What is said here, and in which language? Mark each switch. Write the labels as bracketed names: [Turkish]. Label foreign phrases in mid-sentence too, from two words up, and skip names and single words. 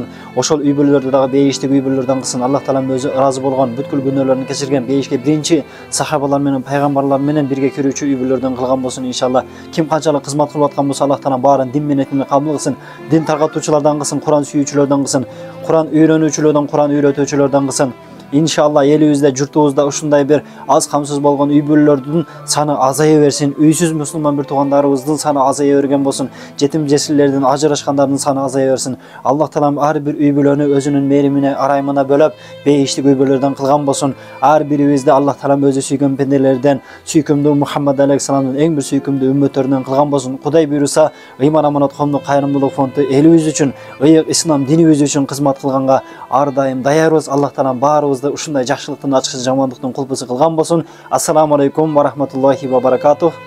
[Kyrgyz] Ошол үй бүлөлөрдү дагы бейиштик үй бүлөлөрдөн кылсын. Аллах таалам өзү ыраазы болгон, бүткүл күнөөлөрүн кечирген бейишке биринчи сахабалар менен пайгамбарлар менен бирге кирүүчү үй бүлөлөрдөн кылган болсун иншалlah. Ким канчалык кызмат кылып аткан болсо, Аллах таалам баарын дин менен кабыл кылсын. Дин таркатуучулардан кылсын, Куран сүйүүчүлөрдөн кылсын, Куран үйрөнүүчүлөрдөн, Куран үйрөтүүчүлөрдөн кылсын. İnşallah elibizde, jurtubuzda ушундай bir az камсыз болгон үй бүлөлөрдүн саны азая берсин. Үйсүз мусулман bir туугандарыбыздын саны азая берген болсун. Жетим жесирлердин, ажырашкандардын саны азая берсин. Аллах таалам ар бир үй бүлөнү өзүнүн мээримине, араймына бөлөп, бейиштик үй бүлөлөрдөн кылган болсун. Ар бирибизди Аллах таалам өзү сүйгөн пенделерден, сүйкүмдүү Мухаммад алейхиссаламдын эң бир сүйкүмдүү үммөттөрүнөн кылган болсун. Кудай буйруса, ыйман аманат коомдук кайрымдуулук фонду элибиз үчүн, ыйык ислам динибиз үчүн кызмат кылганга ар дайым daярбыз. Аллах таалам баарыбызды ушундай жакшылыктын ачкычы, жамандыктын кулпусу кылган болсун. [Arabic] السلام عليكم و رحمة الله و بركاته.